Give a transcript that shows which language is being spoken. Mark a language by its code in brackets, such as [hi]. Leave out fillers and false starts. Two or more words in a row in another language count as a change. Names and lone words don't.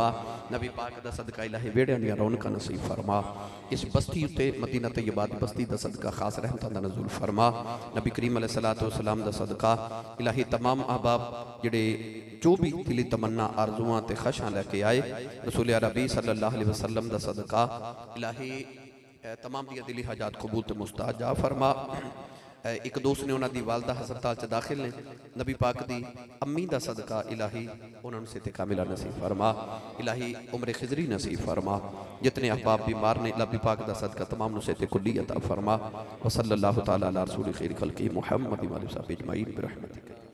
[pa] نبی پاک کا صدقہ الٰہی بیڑیاں دی رونقاں نصیب فرما. اس بستی اتے مدینہ طیبہ دی بستی کا صدقہ خاص رحمتاں دا نزول فرما. نبی کریم [ar] عليه الصلاة والسلام [pa] دا صدقہ الٰہی تمام احباب جہڑے جو بھی دلی تمنا آرزواں تے خواہشاں لے کے آئے رسول عربی [ar] صلى الله عليه وسلم [pa] دا صدقہ الٰہی تمام دیاں دلی حاجات قبول تے مستجا فرما. ایک دوست نے انہوں نے والدہ ہسپتال چ داخل نے نبی پاک دی امی دا صدقہ الٰہی انہوں نے صحت کاملہ نصیب فرما. الٰہی عمر خضری نصیب فرما۔ جتنے احباب بیمار نے نبی پاک دا صدقہ تمام نوں صحت کلی عطا فرما. [ar] وصلى الله تعالى على رسول خير خلقه محمد وآله وصحبه أجمعين برحمتك.